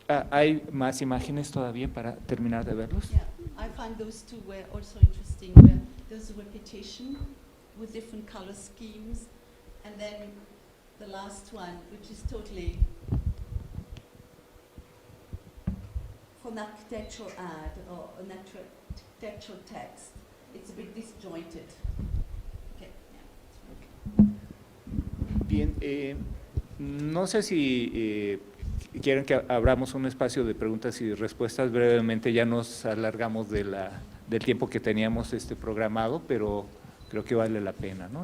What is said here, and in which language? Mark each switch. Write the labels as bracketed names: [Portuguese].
[Spanish] ¿Hay más imágenes todavía para terminar de verlos? [English] Yeah, I find those two were also interesting, where there's a repetition with different color schemes, and then the last one, which is totally for an architectural ad or an architectural text. It's a bit disjointed. Okay. Yeah. [Spanish] Bien, no sé si quieren que abramos un espacio de preguntas y respuestas. Brevemente ya nos alargamos de del tiempo que teníamos programado, pero creo que vale la pena, ¿no?